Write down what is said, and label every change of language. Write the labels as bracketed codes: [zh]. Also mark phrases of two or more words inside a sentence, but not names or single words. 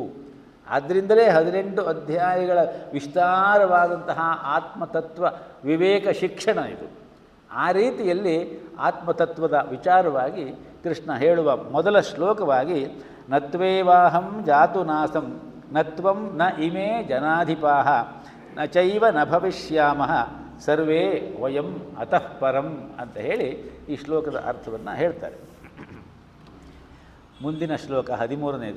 [kn] ಆದ್ದರಿಂದಲೇ 18 ಅಧ್ಯಾಯಗಳ ವಿಸ್ತಾರವಾದಂತಹ ಆತ್ಮತತ್ವ ವಿವೇಕ ಶಿಕ್ಷಣ ಇದು. ಆ ರೀತಿಯಲ್ಲಿ ಆತ್ಮತತ್ವದ ವಿಚಾರವಾಗಿ ಕೃಷ್ಣ ಹೇಳುವ ಮೊದಲ ಶ್ಲೋಕವಾಗಿ [sa] ನತ್ವೇವಾಹಂ ಜಾತು ನಾಸಂ ನತ್ವಂ ನ ಇಮೇ ಜನಾಧಿಪಾಃ ನ ಚೈವ ನ ಭವಿಷ್ಯಾಮಃ ಸರ್ವೇ ವಯಂ ಅತಃ ಪರಂ [kn] ಅಂತ ಹೇಳಿ ಈ ಶ್ಲೋಕದ ಅರ್ಥವನ್ನು ಹೇಳ್ತಾರೆ. ಮುಂದಿನ ಶ್ಲೋಕ 13ನೇದು.